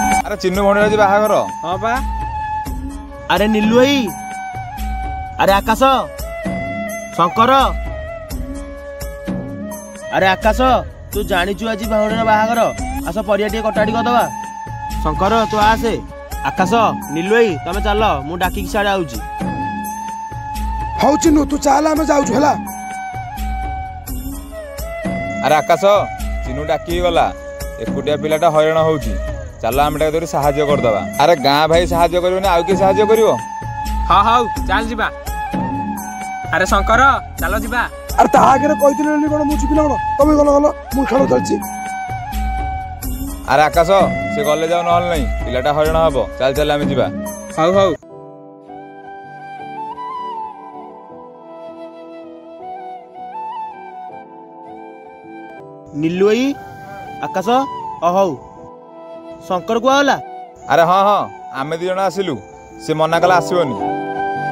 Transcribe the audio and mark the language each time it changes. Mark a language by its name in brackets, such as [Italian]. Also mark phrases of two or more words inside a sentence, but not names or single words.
[Sambalpuri] ଅରେ ଚିନ୍ନୁ ଭଉଣୀ ଆଜ ବାହାଘର। ହଁ ବା। ଅରେ ନୀଲୁ ଭାଇ, ଅରେ ଆକାଶ, ଶଙ୍କର, ଅରେ ଆକାଶ ତୁ ଜାଣିଛୁ ଆଜ ଭଉଣୀର ବାହାଘର, ଆସ ପରିଆ ଟେ କଟାଟି କରଦବା। ଶଙ୍କର ତୁ ଆସେ, ଆକାଶ ନୀଲୁ ଭାଇ ତମେ ଚଲ ମୁ ଡାକି ଛାଡ଼େ ଆଉଛି। ହଉ ଚିନ୍ନୁ ତୁ ଚଲ ଆମେ ଯାଉଛୁ ହଲା। ଅରେ ଆକାଶ ଚିନ୍ନୁ ଡାକି ଗଲା, ଏକୁଟିଆ ପିଲାଟା ହଇରାଣ ହଉଛି, ଚଲ ଆମ ଟାକେ ସାହାଯ୍ୟ କରଦବା। ଅରେ ଗାଁ ଭାଇ ସାହାଯ୍ୟ କରିବନି ଆଉ କେ ସାହାଯ୍ୟ କରିବ। ହଁ ହଁ ଚଲ ଯିବା। ଅରେ ଶଙ୍କର ଚଲ ଯିବା। ଅରେ ତା ଆଗେ କହିଥିଲେ କେଉଁ ମୁ ଛିପିନା କେଉଁ ତମେ ଗଲ ଗଲ ମୁ ଖେଲ ଚଲଛି। ଅରେ ଆକାଶ ସେ ଗଲେ ଯାଉ ନହଲ ନହିଁ, ପିଲାଟା ହଇରାଣ ହବ, ଚଲ ଚଲ ଆମେ ଯିବା। ହଉ ହଉ। ନୀଲୁ ଭାଇ, ଆକାଶ ହଉ ଶଙ୍କର କେ ଆଲା। ଅରେ ହଁ ହଁ ଆମେ ଦି ଜଣ ଆସିଲୁ, ସେ ମନା କଲା ଆସିବନି।